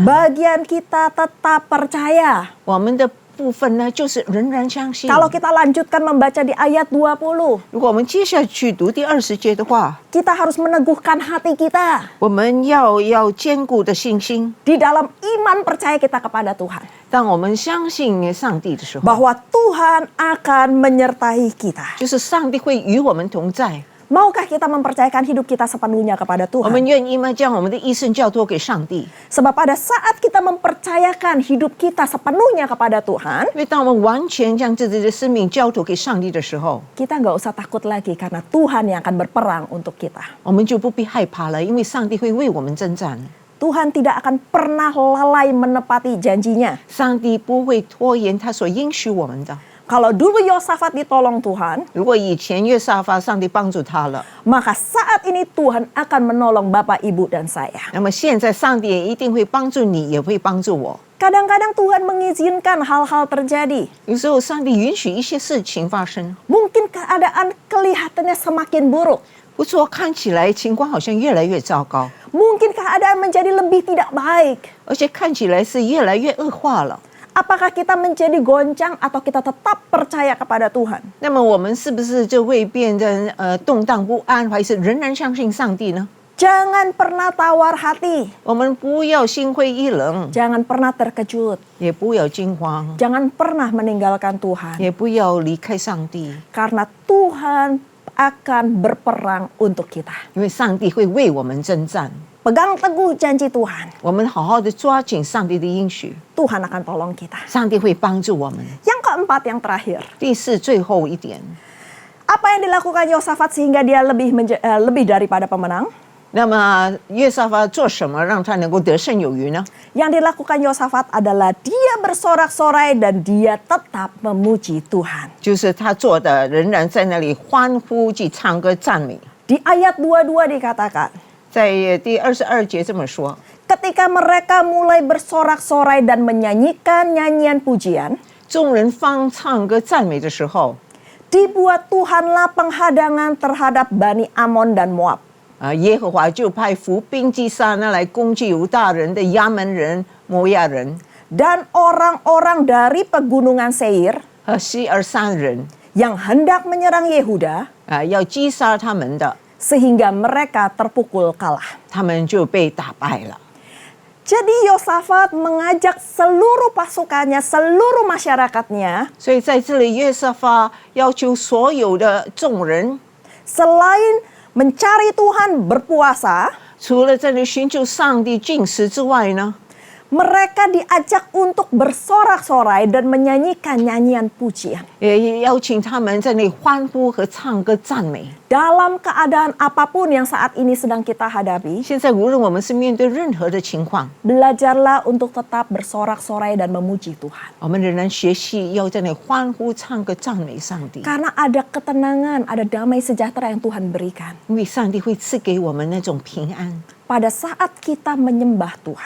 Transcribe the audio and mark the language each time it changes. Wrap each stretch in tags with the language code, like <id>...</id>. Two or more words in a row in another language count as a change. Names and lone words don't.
<id>Bagian kita tetap percaya.</id> <zh>我们的部分呢，就是仍然相信。</zh> <id>Kalau kita lanjutkan membaca di ayat 20,</id> <zh>如果我们接下去读第20节的话，</zh> <id>kita harus meneguhkan hati kita</id> <zh>我们要坚固的信心。</zh> <id>di dalam iman percaya kita kepada Tuhan.</id> <zh>当我们相信上帝的时候，</zh> <id>Bahwa Tuhan akan menyertai kita.</id> <zh>就是上帝会与我们同在。</zh> <id>Maukah kita mempercayakan hidup kita sepenuhnya kepada</id> <zh>我们</zh> <id>Tuhan?</id> <zh>愿意吗？将我们的一生交托给上帝。</zh> <id>Sebab pada saat kita mempercayakan hidup kita sepenuhnya kepada Tuhan,</id> <zh>因为当我们完全将自己的生命交托给上帝的时候，</zh> <id>kita nggak usah takut lagi karena Tuhan yang akan berperang untuk kita.</id> <zh>我们就不必害怕了，因为上帝会为我们征战。</zh> <id>Tuhan tidak akan pernah lalai menepati janjinya.</id> <zh>上帝不会拖延他所应许我们的。</zh> <id>Kalau dulu Yosafat ditolong Tuhan,</id> <zh>如果以前约沙法上帝帮助他了，</zh> <id>maka saat ini Tuhan akan menolong Bapak, Ibu, dan saya.</id> <zh>那么现在上帝也一定会帮助你，也会帮助我。</zh> <id>Kadang-kadang Tuhan mengizinkan hal-hal terjadi.</id> <zh>有时候上帝允许一些事情发生，</zh> <id>Mungkin keadaan kelihatannya semakin buruk.</id> <zh>不错，看起来情况好像越来越糟糕，</zh> <id>Mungkin keadaan menjadi lebih tidak baik.</id> <zh>而且看起来是越来越恶化了。</zh> <id>Apakah kita menjadi goncang atau kita tetap percaya kepada Tuhan?</id> <zh>那么我们是不是就会变得动荡不安，还是仍然相信上帝呢？</zh> <id>Jangan pernah tawar hati,</id> <zh>我们不要心灰意冷，</zh> <id>jangan pernah terkejut,</id> <zh>也不要惊慌，</zh> <id>jangan pernah meninggalkan Tuhan.</id> <zh>也不要离开上帝，</zh> <id>Karena Tuhan akan berperang untuk kita.</id> <zh>因为上帝会为我们征战。</zh> <id>Pegang teguh janji Tuhan,</id> <zh>我们好好的抓紧上帝的应许，</zh> <id>Tuhan akan tolong kita.</id> <zh>上帝会帮助我们。</zh> <id>Yang keempat, yang terakhir.</id> <zh>第四，最后一点，</zh> <id>Apa yang dilakukan Yosafat sehingga dia lebih daripada pemenang?</id> <zh>那么约沙法做什么让他能够得胜有余呢？</zh> <id>Yang dilakukan Yosafat adalah dia bersorak-sorai dan dia tetap memuji Tuhan.</id> <zh>就是他做的仍然在那里欢呼及唱歌赞美。</zh> <id>Di ayat 22 dikatakan,</id> <zh>在第22节这么说，</zh> <id>ketika mereka mulai bersorak-sorai dan menyanyikan nyanyian pujian,</id> <zh>众人方唱歌赞美的时候，</zh> <id>dibuat Tuhanlah penghadangan terhadap Bani Amon dan Moab.</id> <zh>耶和华就派伏兵击杀那来攻击犹大人的亚门人、摩亚人</zh> <id>Dan orang-orang dari pegunungan Seir</id> <zh>和西尔山人，</zh> <id>yang hendak menyerang Yehuda</id> <zh>要击杀他们的，</zh> <id>sehingga mereka terpukul kalah.</id> <zh>他们就被打败了。</zh> <id>Jadi Yosafat mengajak seluruh pasukannya, seluruh masyarakatnya,</id> <zh>所以在这里，约沙法要求所有的众人，</zh> <id>selain mencari Tuhan berpuasa,</id> <zh>除了在那里寻求上帝进食之外呢，</zh> <id>mereka diajak untuk bersorak-sorai dan menyanyikan nyanyian pujian.</id> <zh>也邀请他们在那里欢呼和唱歌赞美。</zh> <id>Dalam keadaan apapun yang saat ini sedang kita hadapi,</id> <zh>现在无论我们是面对任何的情况，</zh> <id>belajarlah untuk tetap bersorak-sorai dan memuji Tuhan.</id> <zh>我们仍然学习要在那里欢呼唱歌赞美上帝，</zh> <id>Karena ada ketenangan, ada damai sejahtera yang Tuhan berikan.</id> <zh>因为上帝会赐给我们那种平安。</zh> <id>Pada saat kita menyembah Tuhan.</id>